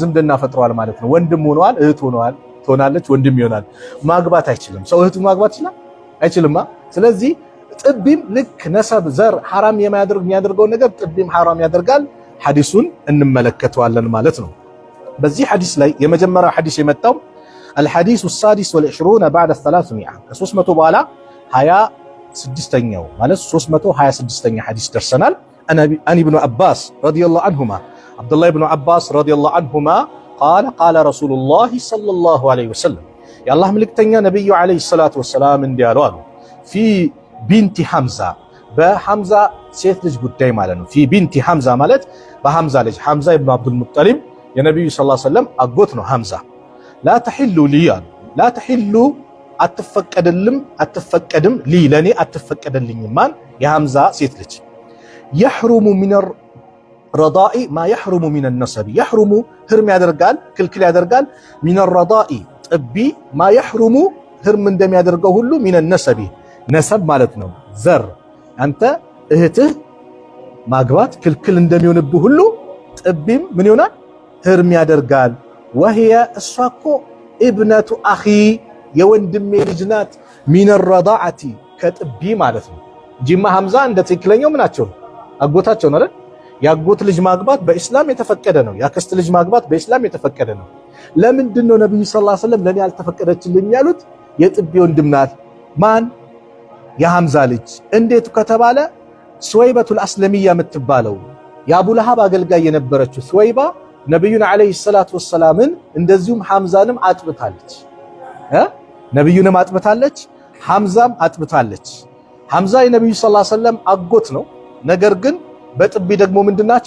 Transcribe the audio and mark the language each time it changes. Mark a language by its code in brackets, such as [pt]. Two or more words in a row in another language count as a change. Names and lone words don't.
[am] ዝምድና ፈጥረዋል ማለት ነው። ወንድም ሆነዋል፣ እህት ሆነዋል፣ ትሆናለች፣ ወንድም ይሆናል። ማግባት አይችልም። ሰው እህቱ ማግባት ይችላል? አይችልማ። ስለዚህ ጥቢም ልክ ነሰብ ዘር ሐራም የሚያደርገውን ነገር ጥቢም ሐራም ያደርጋል። ሐዲሱን እንመለከተዋለን ማለት ነው። በዚህ ሐዲስ ላይ የመጀመሪያው ሐዲስ የመጣው [ar] الحديث السادس والعشرون بعد [am] 300 ከ300 በኋላ [ar] 26ኛው ማለት 326ኛ ሐዲስ ደርሰናል። عن ابن عباس رضي الله عنهما عبد الله بن عباس رضي الله عنهما قال رسول الله صلى الله عليه وسلم يا الله ملكتኛ ነብዩ عليه الصلاه والسلام [am] እንዲያሉ አሉ [ar] في بنت حمزه [am] በሐምዛ ሴት ልጅ ጉዳይ ማለት ነው። [ar] في بنت حمزه [am] ማለት በሐምዛ ልጅ ሐምዛ ኢብኑ አብዱል ሙጠሊብ የነብዩ [ar] صلى الله عليه وسلم [am] አጎት ነው ሐምዛ። [ar] لا تحل لي لا تحل [am] አትፈቀድም ሊ ለኔ አትፈቀደልኝ ማን የሐምዛ ሴት ልጅ [ar] يحرم من الرضاء ما يحرم من النسب يحرم [am] ህርም ያደርጋል ክልክል ያደርጋል [ar] من الرضاء [am] ጥቢ [ar] ما يحرم [am] ህርም እንደሚያደርገው ሁሉ [ar] من النسب [am] ነሰብ ማለት ነው ዘር አንተ እህትህ ማግባት ክልክል እንደሚሆንብህ ሁሉ ጥቢም ምን ይሆናል ህርም ያደርጋል። وهي እሷኮ [ar] ابنة اخي [am] የወንድሜ ልጅ ናት። [ar] من الرضاعة [am] ከጥቢ ማለት ነው። ጂማ ሐምዛ እንደ ትክክለኛው ምናቸው አጎታቸው ነው አይደል? ያጎት ልጅ ማግባት በእስላም የተፈቀደ ነው። ያክስት ልጅ ማግባት በእስላም የተፈቀደ ነው። ለምንድን ነው ነብዩ [ar] صلى الله عليه وسلم [am] ለኔ ያልተፈቀደችልኝ ያሉት? የጥቢ ወንድም ናት። ማን? የሐምዛ ልጅ። እንዴት ከተባለ ስወይበቱል አስለሚያ የምትባለው የአቡ ለሃብ አገልጋይ የነበረችው ስወይባ ነብዩን [ar] عليه الصلاة والسلام [am] እንደዚሁም ሐምዛንም አጥብታለች። ነብዩንም አጥብታለች፣ ሐምዛም አጥብታለች። ሐምዛ የነብዩ [ar] صلى الله عليه وسلم [am] አጎት ነው። ነገር ግን በጥቢ ደግሞ ምንድናቸው?